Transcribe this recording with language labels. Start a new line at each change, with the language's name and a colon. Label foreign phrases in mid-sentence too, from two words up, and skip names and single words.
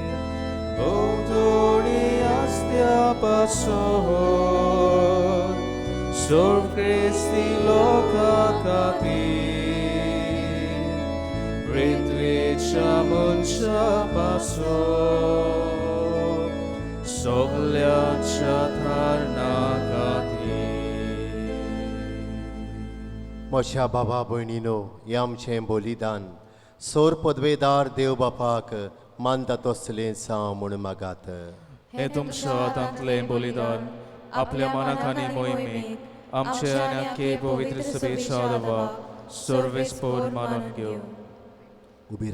Konkani: Botori astea pason Zorv Christi loka katir Britvecha muncha pason Sogliacha dharna katir. म्हज्या बाबा भयणीनो हें आमचें बलिदान सोर पदवेदार देव बापाक मानता तसलें जावं म्हूण मागात. हे तुमच्या हातांतलें बलिदान आपल्या मनाक आनी मोहिमेक आमचे आनी आख्खे पवित्र सभेच्या आदवा सर्वेस्पर मानून घेवं.